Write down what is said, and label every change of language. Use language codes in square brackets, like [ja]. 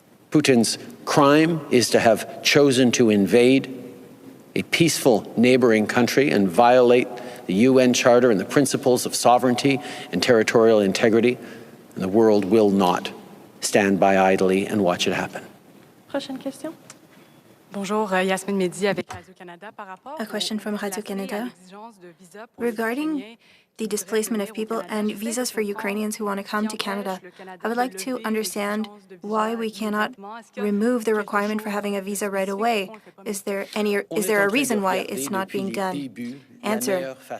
[en] Putin's crime is to have chosen to invade a peaceful neighboring country and violate the UN Charter and the principles of sovereignty and territorial integrity, and the world will not stand by idly and watch it happen. [fr] Prochaine question. Bonjour, Yasmine Mehdi avec Radio-Canada. [en] A question from Radio-Canada regarding the displacement of people and visas for Ukrainians who want to come to Canada. I would like to understand why we cannot remove the requirement for having a visa right away. Is there a reason why it's not being done? Answer.